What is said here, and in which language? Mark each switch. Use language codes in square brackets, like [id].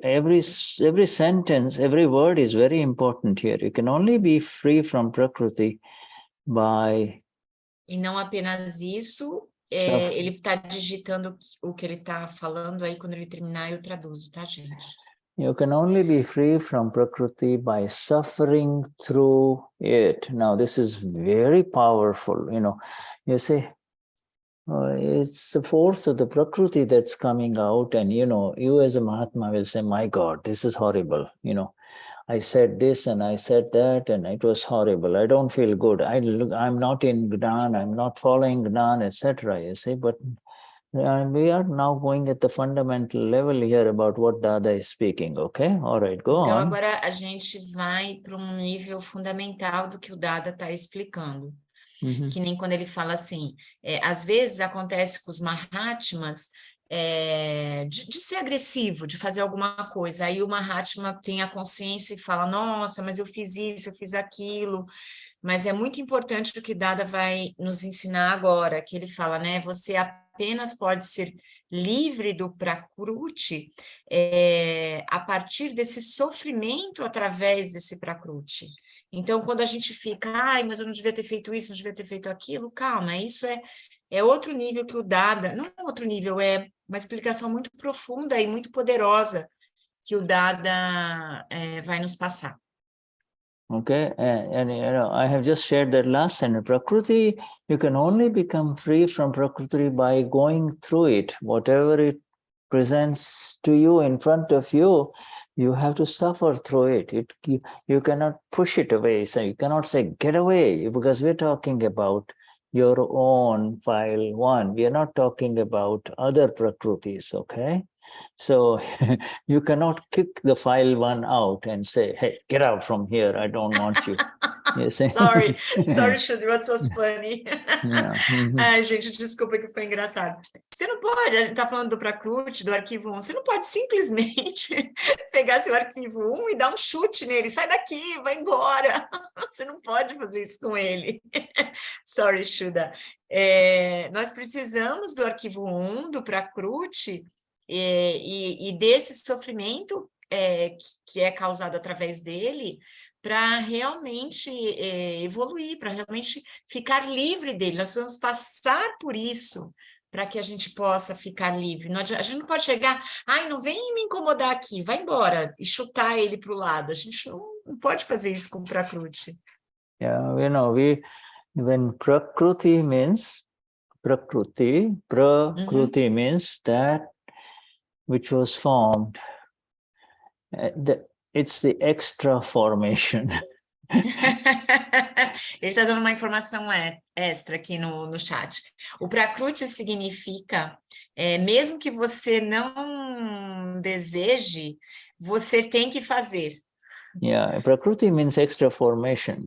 [en] Every sentence, every word is very important here. You can only be free from Prakriti by... [pt] E não apenas isso, ele está digitando o que ele está falando aí, quando ele terminar eu traduzo, tá, gente? [en] You can only be free from Prakriti by suffering through it. Now, this is very powerful, You see, it's the force of the Prakriti that's coming out, and, you as a Mahatma will say, my God, this is horrible, I said this and I said that and it was horrible. I don't feel good. I'm not in Gnan, I'm not following Gnan, etc. You see, but we are now going at the fundamental level here about what Dada is speaking, okay? All right, go on. [pt] Então agora a gente vai para um nível fundamental do que o Dada está explicando. Que nem quando ele fala assim, às vezes acontece com os Mahatmas, de ser agressivo, de fazer alguma coisa, aí o Mahatma tem a consciência e fala, nossa, mas eu fiz isso, eu fiz aquilo, mas é muito importante o que Dada vai nos ensinar agora, que ele fala, né, você apenas pode ser livre do Prakriti a partir desse sofrimento através desse Prakriti. Então, quando a gente fica, ai, mas eu não devia ter feito isso, não devia ter feito aquilo, calma, isso é outro nível que o Dada, não é outro nível, é uma explicação muito profunda e muito poderosa que o Dada vai nos passar. [en] Okay, and I have just shared that last sentence. Prakriti, you can only become free from Prakriti by going through it. Whatever it presents to you in front of you, you have to suffer through it. You cannot push it away. So you cannot say, get away, because we're talking about your own file one. We are not talking about other Prakritis, okay? So you cannot kick the file one out and say, hey, get out from here, I don't want you. Sorry, Shuddha, what's so funny? [pt] Ai, gente, desculpa que foi engraçado. Você não pode, a gente está falando do Prakriti, do arquivo 1, você não pode simplesmente pegar seu arquivo 1 e dar um chute nele, sai daqui, vai embora. Você não pode fazer isso com ele. [en] Sorry, [pt] Shuddha. Nós precisamos do arquivo 1, do Prakriti, e desse sofrimento que é causado através dele, para realmente evoluir, para realmente ficar livre dele. Nós vamos passar por isso para que a gente possa ficar livre. A gente não pode chegar, ai, não vem me incomodar aqui, vai embora, e chutar ele para o lado. A gente não pode fazer isso com o Prakruti. [en] Yeah, when Prakriti means Prakriti means that which was formed. It's the extra formation. [pt] Ele está dando uma informação extra aqui no chat. O Prakruti significa, mesmo que você não deseje, você tem que fazer. [en] Yeah, Prakriti means extra formation.